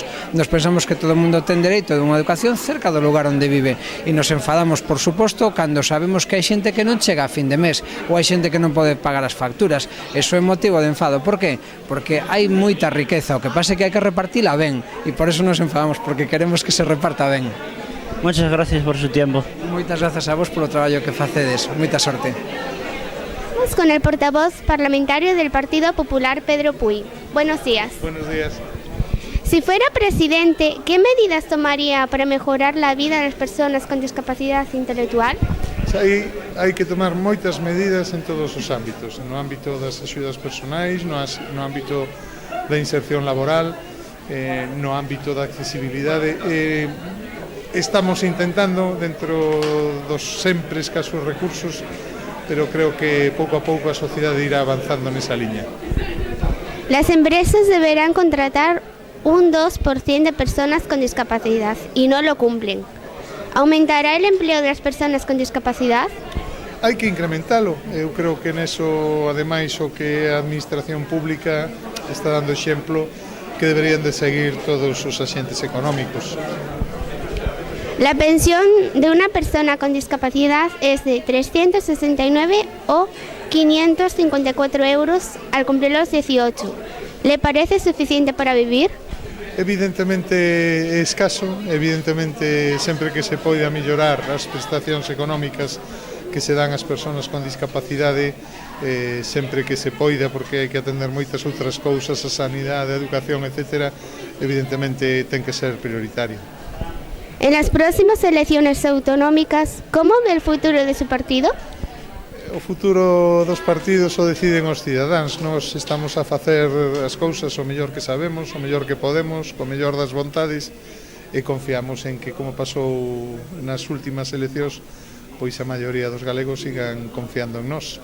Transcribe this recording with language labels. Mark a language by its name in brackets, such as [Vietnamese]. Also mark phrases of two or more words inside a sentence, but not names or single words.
[Galician] Nos pensamos que todo o mundo ten dereito a unha educación cerca do lugar onde vive e nos enfadamos, por suposto, cando sabemos que hai xente que non chega a fin de mes ou hai xente que non pode pagar as facturas. Eso é motivo de enfado. Por qué? Porque hai moita riqueza, o que pasa é que hai que repartila ben e por eso nos enfadamos, porque queremos que se reparta ben. [Spanish] Muchas gracias por su tiempo. [Galician] Moitas grazas a vos polo traballo que facedes. Moita sorte. [Spanish] Vamos con el portavoz parlamentario del Partido Popular, Pedro Puy. Buenos días. Buenos días. Si fuera presidente, ¿qué medidas tomaría para mejorar la vida de las personas con discapacidad intelectual? [Galician] Hai que tomar moitas medidas en todos os ámbitos, no ámbito das axudas personais, no ámbito da inserción laboral, no ámbito da accesibilidade. Estamos intentando, dentro dos sempre escasos recursos, pero creo que pouco a pouco a sociedade irá avanzando nesa liña. [Spanish] Las empresas deberán contratar un 2% de personas con discapacidad y no lo cumplen. ¿Aumentará el empleo de las personas con discapacidad? [Galician] Hai que incrementalo. Eu creo que neso, ademais, o que a administración pública está dando exemplo que deberían de seguir todos os axentes económicos. [Spanish] La pensión de una persona con discapacidad es de 369 o 554 euros al cumplir los 18. ¿Le parece suficiente para vivir? [Galician] Evidentemente é escaso, evidentemente sempre que se poida mellorar as prestacións económicas que se dan ás persoas con discapacidade, sempre que se poida, porque hai que atender moitas outras cousas, a sanidade, a educación, etc., evidentemente ten que ser prioritario. [Spanish] En las próximas elecciones autonómicas, ¿cómo ve el futuro de su partido? [Galician] O futuro dos partidos o deciden os cidadáns. Nós estamos a facer as cousas o mellor que sabemos, o mellor que podemos, co mellor das vontades, e confiamos en que, como pasou nas últimas eleccións, pois a maioría dos galegos sigan confiando en nós.